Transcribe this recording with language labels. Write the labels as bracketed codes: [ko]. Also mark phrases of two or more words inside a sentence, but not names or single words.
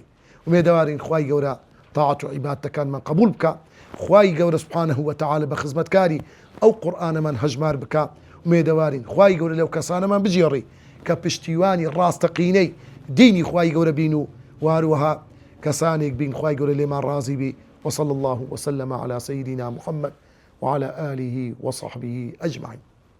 [ckb] ومێدەوارین خوای گەورە تاعەت و عیبادەتەکانمان قبول بکە. خوای گەورە [ar] سوبحانەه وتەعالە [ckb] بە خزمەتکاری ئەو قورئانەمان هەژمار بکە. ومێدەوارین خوای گەورە لەو کەسانەمان بجێڕی کە پشتیوانی ڕاستەقینەی دینی خوای گەورە بین و واروها کەسانێک بین خوای گەورە لێمان ڕازی بی. [ar] وصلى الله وسلم على سيدنا محمد وعلى آله وصحبه أجمعين.